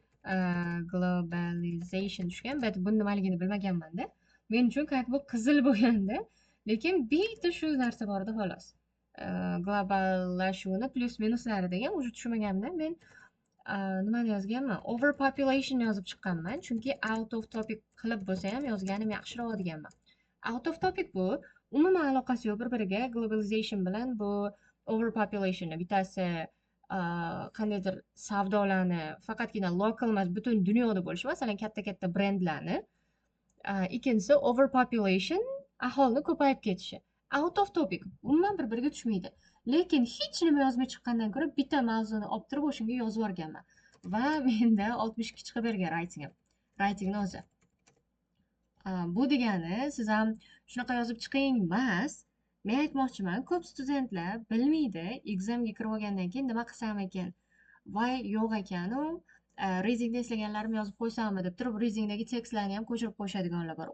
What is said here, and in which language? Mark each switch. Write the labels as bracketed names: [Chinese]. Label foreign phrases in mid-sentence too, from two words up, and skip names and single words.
[Uzbek] Globalization tushgan, bet buni nimaligini bilmaganman-da. Men uchun bu qizil bo'lganda, lekin bitta shu narsa bor-da xolos. Globallashuvni plus minuslari degan o'sha tushunmaganimda men nimani yozganman? Overpopulation yozib chiqqanman, chunki [English] out of topic [Uzbek] qilib bo'lsa ham yozganim yaxshiroq deganman. [English] Out of topic [Uzbek] bu umuman aloqasi yo'q bir-biriga. Globalization bilan bu overpopulationni bittasi qandaydir savdolarni faqatgina local emas, butun dunyoda bo'lishi, masalan, katta-katta brendlarni. Ikkinchisi overpopulation, aholini ko'payib ketishi. [English] Out of topic, [Uzbek] umuman bir-biriga tushmaydi. Lekin hech nima yozmay chiqqandan ko'ra bitta mavzuni olib turib o'shanga yozib yuborganman. Va menda 62 chiqib bergan raytingim. Raytingni o'zi. Bu degani siz ham shunaqa yozib chiqing emas. Men aytmoqchiman, ko'p studentlar bilmaydi, examga kirib olgandan keyin nima qilsam ekan, voy yo'q ekan u, rezingda eslaganlarimni yozib qo'ysammi deb turib, rezingdagi tekstlarni ham ko'chirib qo'yishadiganlar bor.